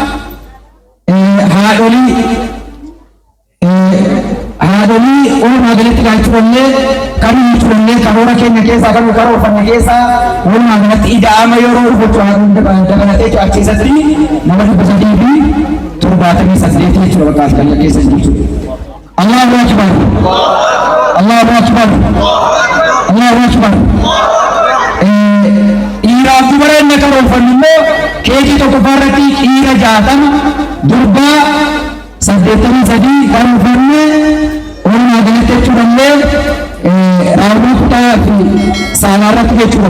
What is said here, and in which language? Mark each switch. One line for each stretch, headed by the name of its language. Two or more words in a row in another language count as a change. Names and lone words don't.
Oromo: haadholii walumaa galatti ilaalchifannee kan inni turannee karoora keenya keessaa kan karoorfanne keessaa walumaa galatti ida'ama yeroo dhufu dabalatee achi keessatti nama 378 jechuudha bakka asxaa keessa jechuudha.
Arabic: الله أكبر. الله أكبر. الله أكبر.
Oromo: Dhiiraaf dubara inni karoorfannu immoo keekii tokkoffaa irratti dhiira 60 durbaa 83 karoorfanne walumaa galatti jechuudhallee raawwii kutaa fi saalaa irratti jechuudha.